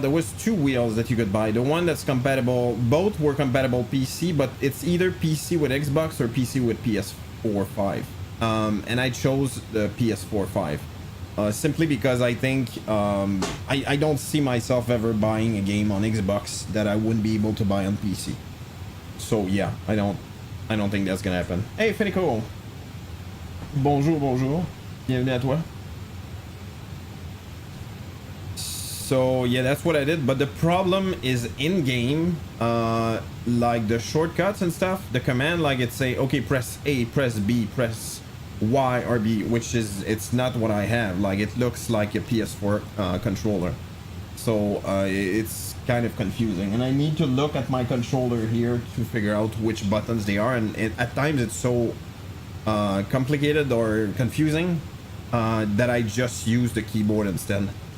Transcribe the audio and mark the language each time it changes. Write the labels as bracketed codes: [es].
[en] There was 2 wheels that you could buy. The one that's compatible, both were compatible PC, but it's either PC with Xbox or PC with PS4 5. And I chose the PS4 5. simply because I think I don't see myself ever buying a game on Xbox that I wouldn't be able to buy on PC. So yeah, I don't think that's gonna happen. [fr] Hey Fenico, bonjour, bonjour, bienvenue à toi. [en] So yeah, that's what I did, but the problem is in game, like the shortcuts and stuff, the command, like it say, okay, press A, press B, press Y or B, which is, it's not what I have. Like it looks like a PS4 controller, so it's kind of confusing, and I need to look at my controller here to figure out which buttons they are, and at times it's so complicated or confusing that I just use the keyboard instead.